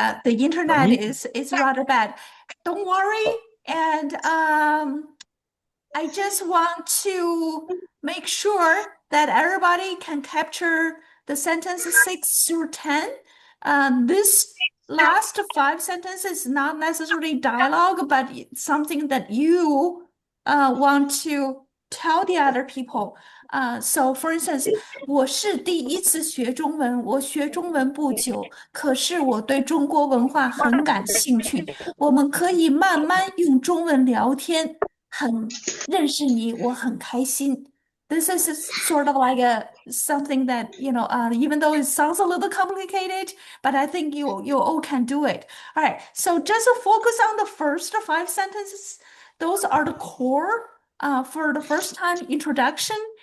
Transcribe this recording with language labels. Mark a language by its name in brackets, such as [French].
[English] The internet is rather bad. Don't worry, and I just want to make sure that everybody can capture the sentences 6 through 10. This last 5 sentences is not necessarily dialogue, but it's something that you want to tell the other people. So for instance, [Chinese] 我是第一次学中文，我学中文不久，可是我对中国文化很感兴趣。我们可以慢慢用中文聊天，认识你，我很开心。 [English] This is sort of like something that, even though it sounds a little complicated, but I think you all can do it. All right, so just focus on the first 5 sentences. Those are the core for the first time introduction.